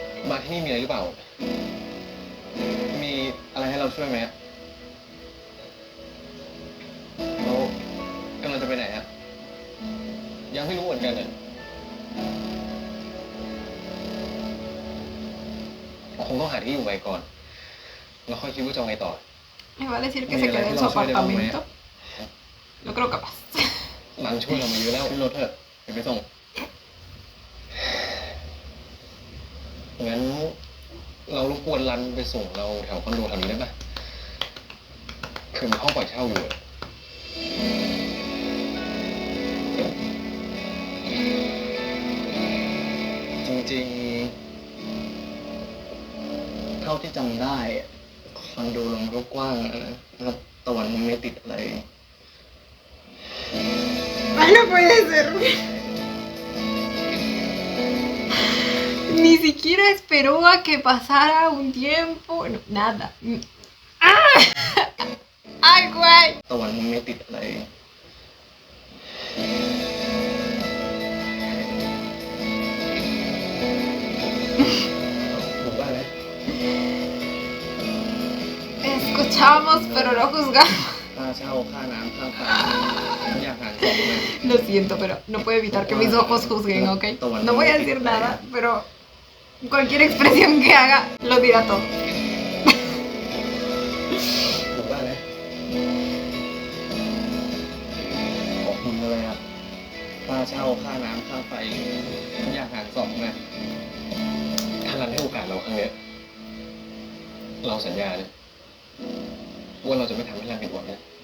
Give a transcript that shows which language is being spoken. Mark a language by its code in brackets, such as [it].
[th] มาที่นี่มีอะไรหรือเปล่า มีอะไรให้เราช่วยไหมเรากำลังจะไปไหนอะยังไม่รู้เหมือนกันเลยคงต้องหาที่อยู่ไว้ก่อน แล้วค่อยคิดว่าจะเอาไงต่อ [es] Me va a decir que se quede en su apartamento. No creo capaz. [th] รันช่วยเรามาเยอะแล้วขึ้นรถเถอะเดี๋ยวไปส่ง งั้นเรารบกวนรันไปส่งเราแถวคอนโดแถวนี้ได้ปะคือมีห้องปล่อยเช่าอยู่อะจริงๆ เท่าที่จำได้คอนโดลงก็กว้างนะครับตะวันไม่ติดอะไร [es] Ay, no puede ser. Ni siquiera esperó a que pasara un tiempo. No, nada. ¡Ah! ¡Ay, güey! [th] ตะวันไม่ติดอะไร ถูกป่ะเนี่ย [es] Escuchamos, pero no juzgamos. [th] ค่าเช่าค่าน้ำค่าไฟอยากหารสองเลย [es] Lo siento, pero no puedo evitar que mis ojos juzguen, ¿ok? No voy a decir nada, pero cualquier expresión que haga lo dirá todo. [th] ถูกป่ะเนี่ยขอบคุณเลยครับค่าเช่าค่าน้ำค่าไฟอยากหารสองเลยถ้ารันให้โอกาสเราครั้งเนี้ยเราสัญญาเลยว่าเราจะไม่ทำให้รันผิดหวังนะ